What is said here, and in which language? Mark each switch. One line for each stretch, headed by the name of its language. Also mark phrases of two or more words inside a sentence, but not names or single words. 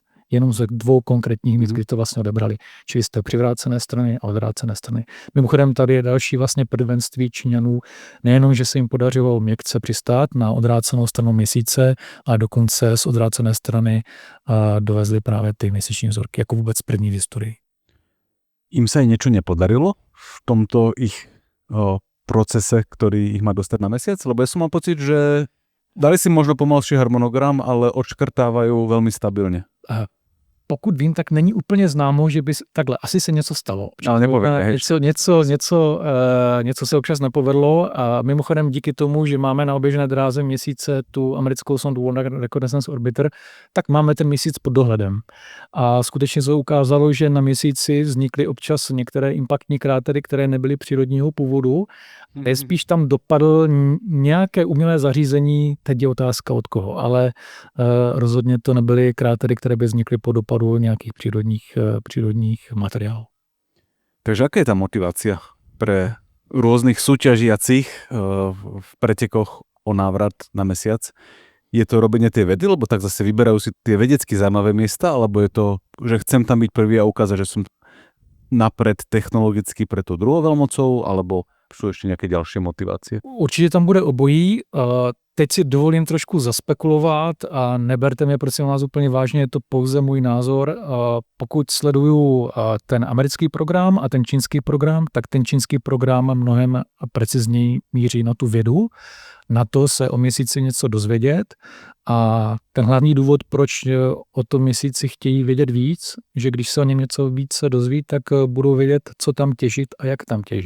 Czech: Jenom ze 2 konkrétních míst, kdy to vlastně odebrali. Čili z té přivrácené strany a odvrácené strany. Mimochodem tady je další vlastně prvenství Číňanů. Nejenom, že se jim podařilo měkce přistát na odvrácenou stranu měsíce, ale dokonce z odvrácené strany dovezli právě ty měsíční vzorky, jako vůbec první v historii.
Slovak: Im sa aj niečo nepodarilo v tomto ich procese, ktorý ich má dostať na mesiac? Lebo ja som mal pocit, že dali si možno pomalší harmonogram, ale odškrtávajú veľmi stabilne.
Czech: Pokud vím, tak není úplně známo, že by takhle, asi se něco stalo. Ale nepovedne, něco se občas nepovedlo a mimochodem díky tomu, že máme na oběžné dráze měsíce tu americkou sondu Lunar Reconnaissance Orbiter, tak máme ten měsíc pod dohledem. A skutečně se ukázalo, že na měsíci vznikly občas některé impaktní krátery, které nebyly přírodního původu. Spíš tam dopadl nějaké umělé zařízení, teď je otázka od koho, ale rozhodně to nebyly krátery, které by vznikly po dopadu
Slovak: nejakých prírodných materiálov. Takže aká je tá motivácia pre rôznych súťažiacich v pretekoch o návrat na mesiac? Je to robenie tej vedy, lebo tak zase vyberajú si tie vedecky zaujímavé miesta, alebo je to, že chcem tam byť prvý a ukázať, že som napred technologicky pre tou druhou veľmocou, alebo sú ešte nejaké ďalšie motivácie?
Czech: Určitě tam bude obojí. Teď si dovolím trošku zaspekulovat a neberte mě prosím vás úplně vážně, je to pouze můj názor. Pokud sleduju ten americký program a ten čínský program, tak ten čínský program mnohem precizněji míří na tu vědu, na to se o měsíci něco dozvědět a ten hlavní důvod, proč o tom měsíci chtějí vědět víc, že když se o něm něco více dozví, tak budou vědět, co tam těžit a jak tam těžit.